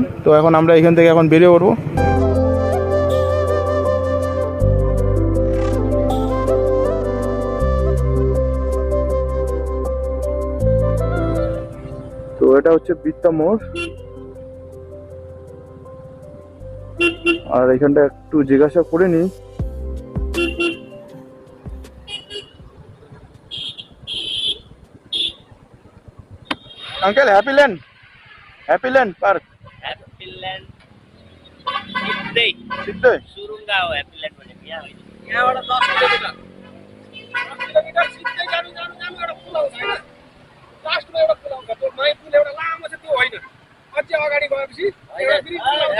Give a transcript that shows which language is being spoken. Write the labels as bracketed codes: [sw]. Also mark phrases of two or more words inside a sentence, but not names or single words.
[bn] তো এখন আমরা এখান থেকে এখন বেরিয়ে পড়বো। তো এটা হচ্ছে বিত্তা মোড়, আর এখানটা একটু জিজ্ঞাসা করে নি। [ne] अंकल हैप्पीलैंड पार्क, हैप्पीलैंड सिद्धे सुरुंगा हो हैप्पीलैंड भने यहाँबाट 10 किलोमिटर सिधै जानु एउटा पुल आउँछ हैन, लास्टमा एउटा पुल आउँछ, त्यो नयाँ पुल एउटा लामो छ, त्यो होइन, अझै अगाडि गएपछि एउटा ब्रिज पुल आउँछ।